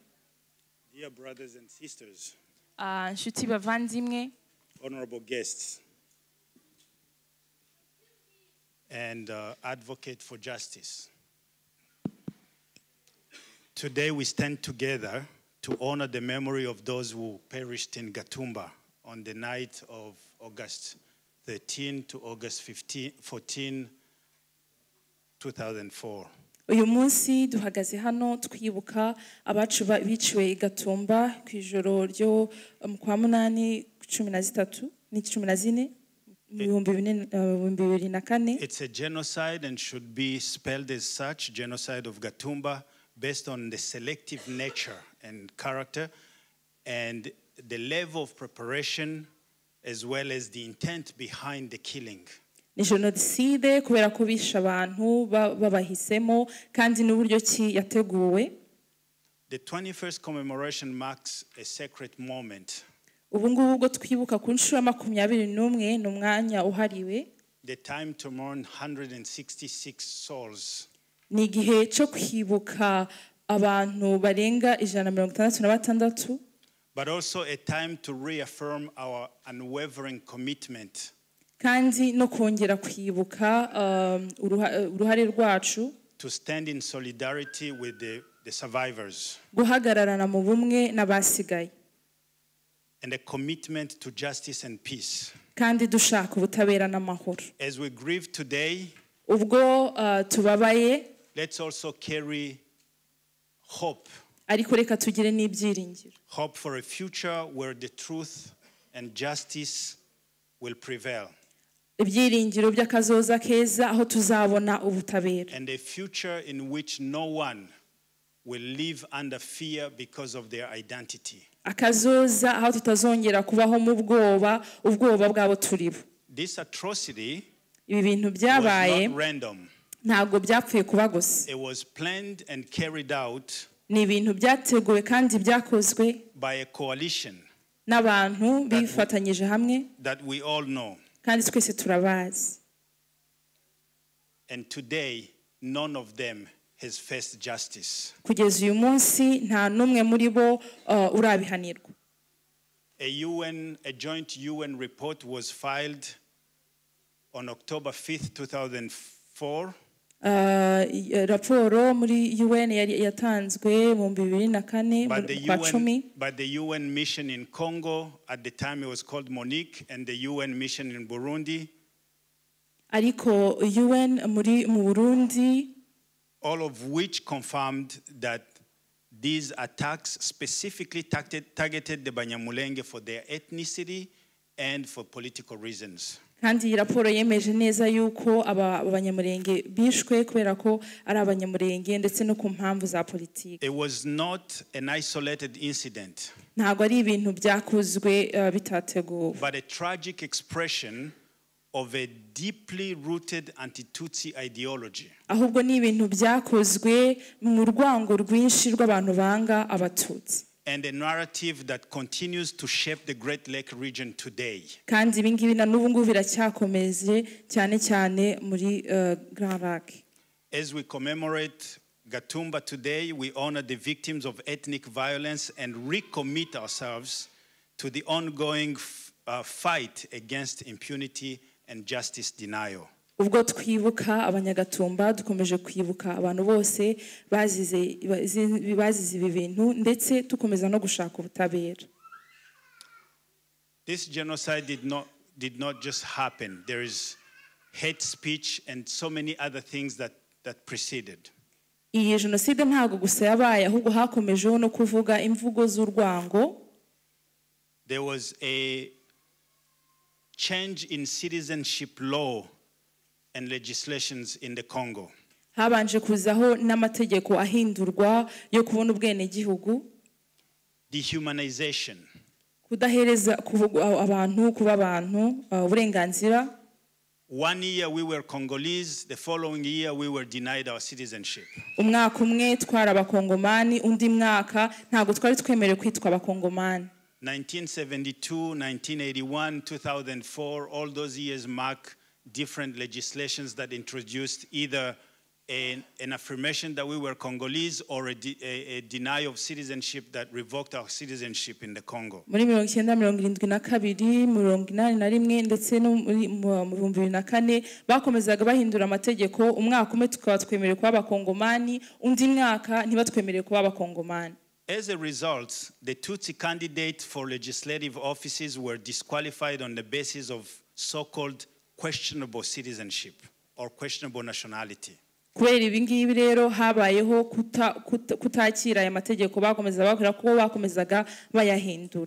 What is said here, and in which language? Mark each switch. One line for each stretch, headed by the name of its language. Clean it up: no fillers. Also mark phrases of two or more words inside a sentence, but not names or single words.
English: Dear brothers and sisters, honorable guests, and advocate for justice. Today we stand together to honor the memory of those who perished in Gatumba on the night of August 13 to August 14, 2004.
Kinyarwanda: Uyu munsi duhagaze hano twibuka abacu biciwe Gatumba ku ijoro ryo kwa munani 13 ni 14 2024.
English: It's a genocide and should be spelled as such, genocide of Gatumba, based on the selective nature and character and the level of preparation as well as the intent behind the killing.
Kinyarwanda: Ni genocide kubera ko bisha abantu babahisemo kandi n'uburyo ki yateguwe.
English: The 21st commemoration marks a sacred moment.
Kinyarwanda: Ubu ngubu ubwo twibuka ku nshuro 21 n'umwanya uhariwe.
English: The time to mourn 166 souls.
Kinyarwanda: Ni igihe cyo kwibuka abantu barenga 166.
English: But also a time to reaffirm our unwavering commitment.
Kinyarwanda: Kandi no kongera kwibuka uruhare rwacu.
English: To stand in solidarity with the survivors.
Kinyarwanda: Guhagararana mu bumwe n'abasigaye.
English: And a commitment to justice and peace.
Kinyarwanda: Kandi dushaka ubutabera n'amahoro.
English: As we grieve today,
Kinyarwanda: ubwo tubabaye,
English: let's also carry hope.
Kinyarwanda: Ariko reka tugire n'ibyiringiro.
English: Hope for a future where the truth and justice will prevail.
Kinyarwanda: Ibyiringiro by'akazoza keza aho tuzabona ubutabera.
English: And a future in which no one will live under fear because of their identity.
Kinyarwanda: Akazoza aho tutazongera kubaho mu ubwoba bwabo turibo.
English: This atrocity
Kinyarwanda: ibi bintu byabaye
English: was not random.
Kinyarwanda: Ntabwo byapfuye kuba gusa.
English: It was planned and carried out
Kinyarwanda: ni ibintu byateguwe kandi byakozwe
English: by a coalition
Kinyarwanda: n'abantu bifatanyije hamwe
English: that we all know.
Kinyarwanda: Kandi twese turabazi.
English: And today none of them has faced justice.
Kinyarwanda: Kugeza uyu munsi nta numwe muri bo urabihanirwa.
English: A joint UN report was filed on October 5th, 2004.
Kinyarwanda: Raporo muri UN yatanzwe mu 2004 kwa 10.
English: But the UN mission in Congo, at the time it was called Monique, and the UN mission in Burundi.
Kinyarwanda: Ariko UN mu Burundi,
English: all of which confirmed that these attacks specifically targeted the Banyamulenge for their ethnicity and for political reasons.
Kinyarwanda: Kandi raporo yemeje neza yuko abanyamulenge bishwe kubera ko ari abanyamulenge ndetse no ku mpamvu za politiki.
English: It was not an isolated incident.
Kinyarwanda: Ntabwo ari ibintu byakozwe bitateguwe.
English: But a tragic expression of a deeply rooted anti-Tutsi ideology.
Kinyarwanda: Ahubwo ni ibintu byakozwe mu rwango rwinshi rw'abantu banga abatutsi.
English: And a narrative that continues to shape the Great Lake region today.
Kinyarwanda: Kandi ibingibi na n'ubu ngubu biracyakomeje cyane cyane muri Grand Lake.
English: As we commemorate Gatumba today, we honor the victims of ethnic violence and recommit ourselves to the ongoing fight against impunity and justice denial.
Kinyarwanda: Ubwo twibuka abanyagatumba dukomeje kwibuka abantu bose bazize ibi bintu ndetse tukomeza no gushaka ubutabera.
English: This genocide did not just happen. There is hate speech and so many other things that preceded.
Kinyarwanda: Iyi jenoside ntago gusa yabaye ahubwo hakomejeho no kuvuga imvugo z'urwango.
English: There was a change in citizenship law and legislations in the Congo.
Kinyarwanda: Habanje kuzaho n'amategeko ahindurwa yo kubona ubwene gihugu.
English: Dehumanization.
Kinyarwanda: Kudahereza abantu kuba abantu uburenganzira.
English: 1 year we were Congolese, the following year we were denied our citizenship.
Kinyarwanda: Umwaka umwe twari abakongomani, undi mwaka ntago twari twemerewe kwitwa abakongomani.
English: 1972, 1981, 2004, all those years mark different legislations that introduced either an affirmation that we were Congolese or a denial of citizenship that revoked our citizenship in the Congo.
Kinyarwanda: Muri 1972, 1981 ndetse no muri 2004 bakomezaga bahindura amategeko, umwaka umwe tukaba twemerewe kuba abakongomani, undi mwaka ntibatwemereye kuba abakongomani.
English: As a result, the Tutsi candidates for legislative offices were disqualified on the basis of so-called questionable citizenship or questionable nationality.
Kinyarwanda: Kubera ibi ngibi rero habayeho kutakira aya mategeko bakomeza bakora ko bakomezaga bayahindura.